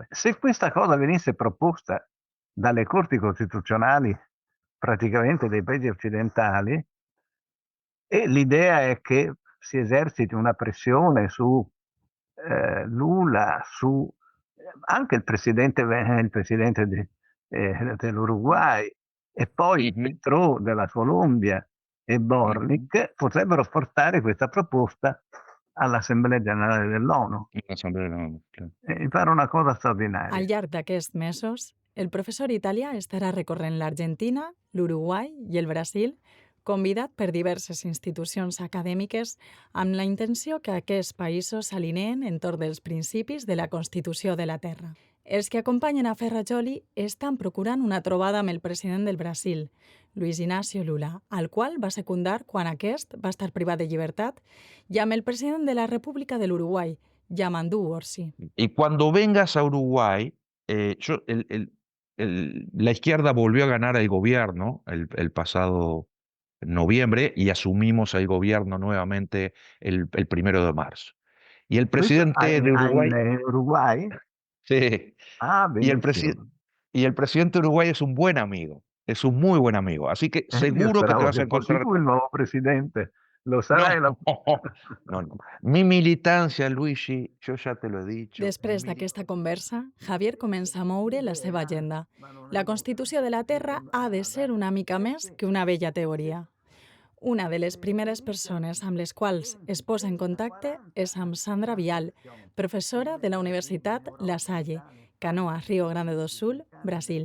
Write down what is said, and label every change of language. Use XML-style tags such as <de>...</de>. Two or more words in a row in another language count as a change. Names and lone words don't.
<it>Se questa cosa venisse proposta dalle corti costituzionali praticamente dei paesi occidentali, e l'idea è che si eserciti una pressione su Lula, su anche il presidente dell'Uruguay, e poi Ujú. Petro della Colombia e Borlik, potrebbero portare questa proposta all'Assemblea Generale dell'ONU.</it> <es>La Asamblea de la ONU, claro.</es> <it>Mi pare una cosa</it> <ca>Al</ca> <it>straordinaria.</it> <ca>llarg d'aquests mesos, el professor italià estarà recorrent l'Argentina, l'Uruguai i el Brasil, convidat per diverses institucions acadèmiques amb la intenció que aquests països s'alineen entorn dels principis de la Constitució de la Terra. Els que acompanyen a Ferrajoli estan procurant una trobada amb el president del Brasil, Luis Inácio Lula, al qual va secundar quan aquest va estar privat de llibertat, i amb el president de la República de l'Uruguai, Yamandu Orsi.</ca> <es>Y cuando vengas a Uruguay, la izquierda volvió a ganar el gobierno el pasado noviembre y asumimos el gobierno nuevamente el 1 de marzo. Y el</es> <it>Questo</it> <es>presidente de Uruguay,</es> <it>in Uruguay?</it> <es>sí, Ah, y el,</es> <it>benissimo.</it> <es>y el presidente de Uruguay es un buen amigo, es un muy buen amigo. Así que</es> <it>Io</it> <es>seguro que te</es> <it>speravo</it> <es>vas a</es> <it>che fossi</it> <es>encontrar.</es> <it>tu il nuovo presidente. Lo</it> <es>No,</es> <it>sarai la...</it> <es>no, no. Mi militancia, Luigi, yo ya te lo he dicho.</es> <ca>Després d'aquesta conversa, Javier comença a moure la seva agenda. La Constitució de la Terra ha de ser una mica més que una vella teoria. Una de les primeres persones amb les quals es posa en contacte és amb Sandra Vial, professora de la Universitat La Salle, Canoas, Rio Grande do Sul, Brasil.</ca>